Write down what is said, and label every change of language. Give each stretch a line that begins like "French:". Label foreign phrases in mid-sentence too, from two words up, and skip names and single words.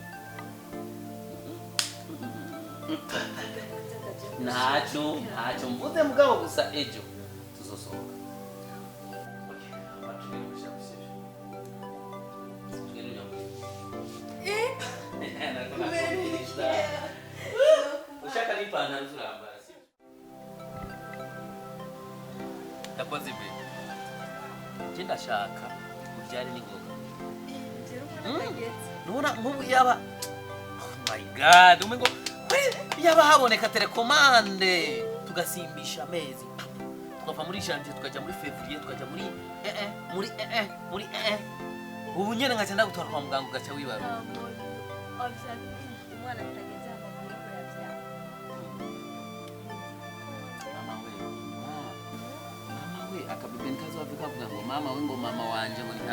Rundi: ntacyo mvuze mugabo gusa ejo tuzosohoka ushaka n'ipantaro turambara ndakoze imbere njye ndashaka ubyare n'ingoga nubona nk'ubu yaba
English: oh my god
Rundi: umengo yaba haboneka telekomande tugasimbisha amezi tukava muri janvier tukajya muri février tukajya muri ubu nyene ngaca ndagutwara kwa muganga ugaca wibara akabebe nkazovuga kavuga ngo mama we ngo mama wanje ngo nta